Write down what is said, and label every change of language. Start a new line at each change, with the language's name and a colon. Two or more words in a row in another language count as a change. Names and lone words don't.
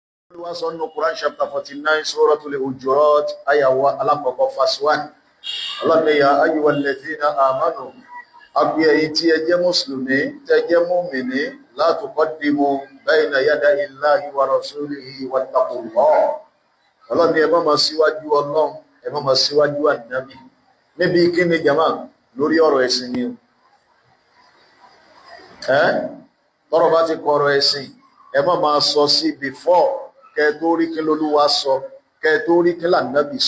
Yoruba: Olúwa sọ nínú
English: Quran chapter
Yoruba: 49 Suratul Hujurat ayawa alákọ̀ọ́kọ́ verse 1. Allah ní
Arabic: يا أيها الذين آمنوا
Yoruba: àbí ẹ̀yin tí ẹ jẹ́ mùsùlùmí tẹ́ jẹ́ mùmínì
Arabic: لا تقدموا بين يدي الله ورسوله واتقوا الله.
Yoruba: Allah ní ẹ má máa síwájú Ọlọ́run, ẹ má máa síwájú Ànábì níbi kíni jama lórí ọ̀rọ̀ ẹ̀sìn ni tọ́rọ̀ bá ti kọ̀rọ̀ ẹ̀sìn ẹ má máa sọ sí before kẹ́ tó rí kí l'Olúwa sọ, kẹ́ tó rí kí l'Ànábì sọ.